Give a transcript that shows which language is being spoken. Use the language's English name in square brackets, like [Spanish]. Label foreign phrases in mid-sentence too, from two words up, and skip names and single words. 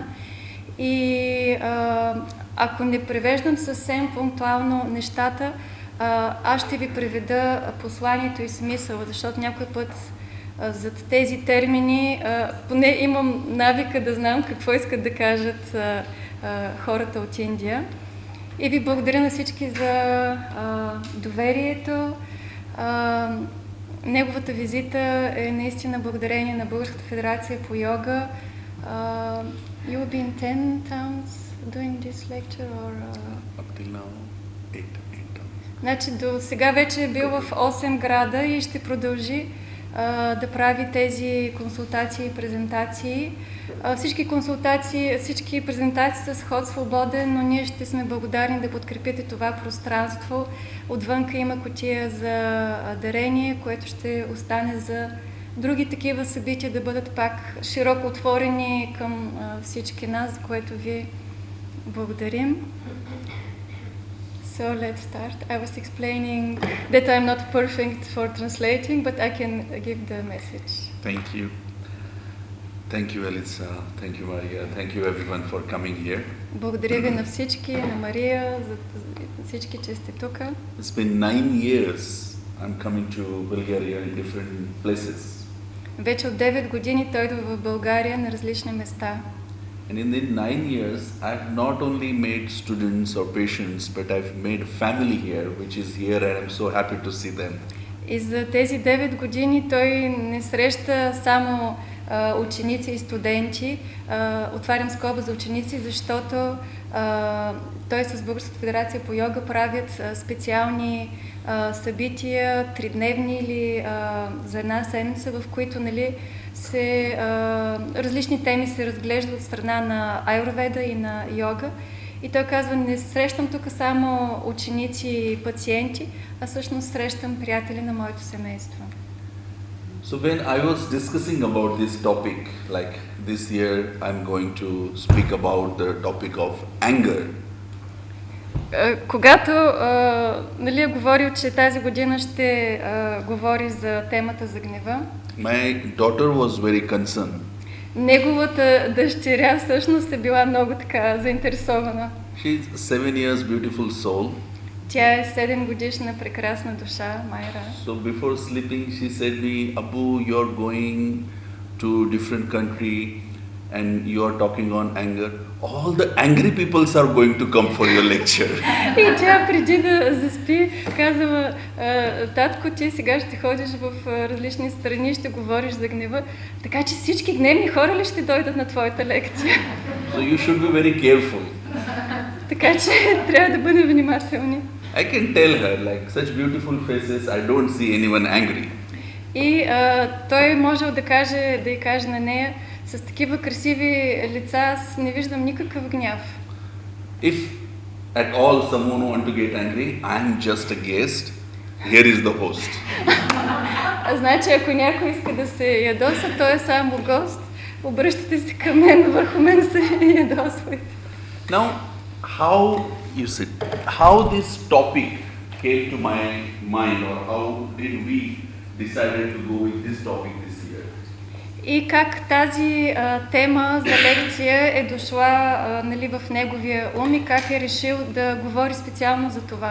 [Bulgarian] И ако не превеждам съвсем пунктуално нещата, аз ще ви преведа посланието и смисъл, защото някой път зад тези термини поне имам навика да знам какво искат да кажат хората от Индия. И ви благодаря на всички за доверието. Неговата визита е наистина благодарение на Българската федерация по йога. [English] You will be in 10 towns doing this lecture or... Up till now, 8 towns. [Bulgarian] Значи до сега вече е бил в 8 града и ще продължи. да прави тези консултации и презентации. Всички презентации са с ход свободен, но ние ще сме благодарни да подкрепите това пространство. Отвънка има кутия за дарение, което ще остане за други такива събития да бъдат пак широко отворени към всички нас, за което ви благодарим. [English] So let's start. I was explaining that I'm not perfect for translating, but I can give the message. Thank you. Thank you, Elisa. Thank you, Maria. Thank you, everyone, for coming here. [Bulgarian] Благодаря ви на всички, на Мария, за всички, че сте тук. [English] It's been 9 years I'm coming to Bulgaria in different places. [Bulgarian] Вече от 9 години той идва в България на различни места. [English] And in the 9 years, I've not only made students or patients, but I've made family here, which is here, and I'm so happy to see them. [Bulgarian] И за тези 9 години той не среща само ученици и студенти. Отварям скоба за ученици, защото той с Българската федерация по йога правят специални събития, 3-дневни или за една седмица, в които различни теми се разглеждат от страна на аюрведа и на йога. И той казва, не срещам тук само ученици и пациенти, а всъщност срещам приятели на моето семейство. [English] So when I was discussing about this topic, like this year I'm going to speak about the topic of anger. [Bulgarian] Когато е говорил, че тази година ще говори за темата за гнева, [English] My daughter was very concerned. [Bulgarian] Неговата дъщеря всъщност е била много така заинтересована. [English] She's 7 years beautiful soul. [Bulgarian] Тя е 7 годишна прекрасна душа, Майра. [English] So before sleeping she said me, Abu, you're going to different country and you are talking on anger. All the angry peoples are going to come for your lecture. [Bulgarian] И тя преди да заспи казала, татко, ти сега ще ходиш в различни страни, ще говориш за гнева, така че всички гневни хора ли ще дойдат на твоята лекция? [English] So you should be very careful. [Bulgarian] Така че трябва да бъдем внимателни. [English] I can tell her, like such beautiful faces, I don't see anyone angry. [Bulgarian] И той можел да й каже на нея, с такива красиви лица аз не виждам никакъв гняв. [English] If at all someone want to get angry, I'm just a guest. Here is the host. [Bulgarian] Значи, ако някой иска да се ядоса, той е само гост. Обръщате се към мен, върху мен се ядосвайте. [English] Now, how this topic came to my mind, or how did we decided to go with this topic this year? [Bulgarian] И как тази тема за лекция е дошла в неговия ум и как е решил да говори специално за това.